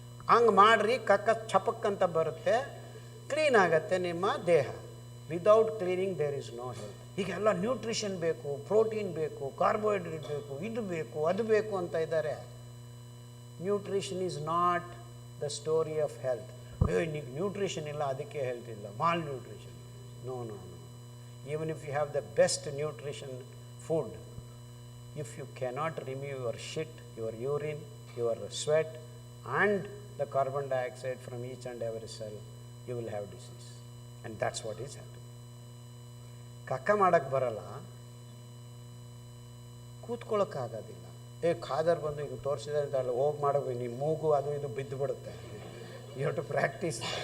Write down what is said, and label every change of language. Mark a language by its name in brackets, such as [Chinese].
[Kannada] ಹಂಗೆ ಮಾಡ್ರಿ, ಕಕ್ಕ ಚಪಕ್ಕಂತ ಬರುತ್ತೆ, ಕ್ಲೀನ್ ಆಗುತ್ತೆ ನಿಮ್ಮ ದೇಹ. [English] Without cleaning there is no health. [Kannada] ಹೀಗೆಲ್ಲ ನ್ಯೂಟ್ರಿಷನ್ ಬೇಕು, ಪ್ರೋಟೀನ್ ಬೇಕು, ಕಾರ್ಬೋಹೈಡ್ರೇಟ್ ಬೇಕು, ಇದು ಬೇಕು, ಅದು ಬೇಕು ಅಂತ ಇದ್ದಾರೆ. [English] Nutrition is not the story of health. [Kannada] ನಿಮಗೆ ನ್ಯೂಟ್ರಿಷನ್ ಇಲ್ಲ ಅದಕ್ಕೆ ಹೆಲ್ತ್ ಇಲ್ಲ, mall [English] 'No, no, no. Even if you have the best nutrition food, if you cannot remove your shit, your urine, your sweat, and the carbon dioxide from each and every cell, you will have disease. And that's what is happening. [Kannada] ಕಕ್ಕ ಮಾಡೋಕ್ಕೆ ಬರಲ್ಲ, ಕೂತ್ಕೊಳ್ಳೋಕ್ಕಾಗೋದಿಲ್ಲ. ಖಾದರ್ ಬಂದು ಈಗ ತೋರಿಸಿದ್ರೆ ಅಂತ ಅಲ್ಲ, ಹೋಗಿ ಮಾಡೋದು, ನಿಮ್ಮ ಮೂಗು ಅದು ಇದು ಬಿದ್ದು ಬಿಡುತ್ತೆ. [English] You have to practise.